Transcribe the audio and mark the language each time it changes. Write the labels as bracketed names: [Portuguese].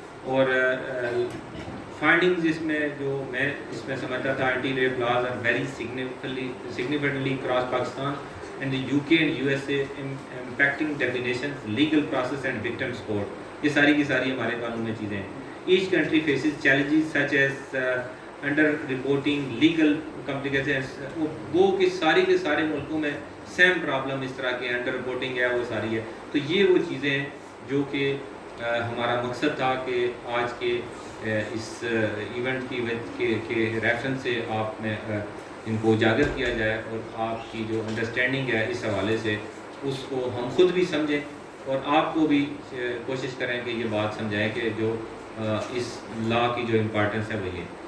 [Urdu] اور فائنڈنگز اس میں جو میں اس میں سمجھتا تھا, [English] Anti rape laws are very significantly across Pakistan and the UK and USA impacting definitions, legal process and victim support. [Urdu] یہ ساری کی ساری ہمارے قانون میں چیزیں ہیں. [English] Each country faces challenges such as under reporting, legal complications. [Urdu] وہ کہ ساری کے سارے ملکوں میں سیم پرابلم اس طرح کے انڈر رپورٹنگ ہے وہ ساری ہے. تو یہ وہ چیزیں ہیں جو کہ ہمارا مقصد تھا کہ آج کے اس ایونٹ کے ریفرنس سے آپ نے ان کو اجاگر کیا جائے, اور آپ کی جو انڈرسٹینڈنگ ہے اس حوالے سے اس کو ہم خود بھی سمجھیں اور آپ کو بھی کوشش کریں کہ یہ بات سمجھائیں کہ جو اس لا کی جو امپارٹنس ہے وہ یہ.